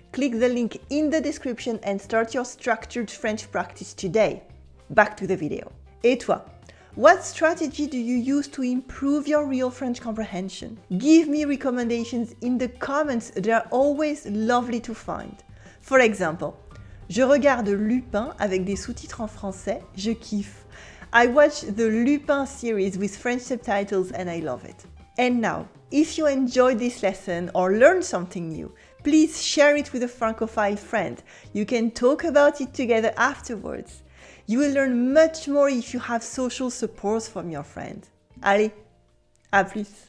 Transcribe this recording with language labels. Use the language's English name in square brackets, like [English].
[English] Click the link in the description and start your structured French practice today. Back to the video. [French] Et toi? [English] What strategy do you use to improve your real French comprehension? Give me recommendations in the comments, they are always lovely to find. For example, [French] je regarde Lupin avec des sous-titres en français, je kiffe. [English] I watched the Lupin series with French subtitles and I love it. And now, if you enjoyed this lesson or learned something new, please share it with a Francophile friend. You can talk about it together afterwards. You will learn much more if you have social support from your friend. [French] Allez, à plus!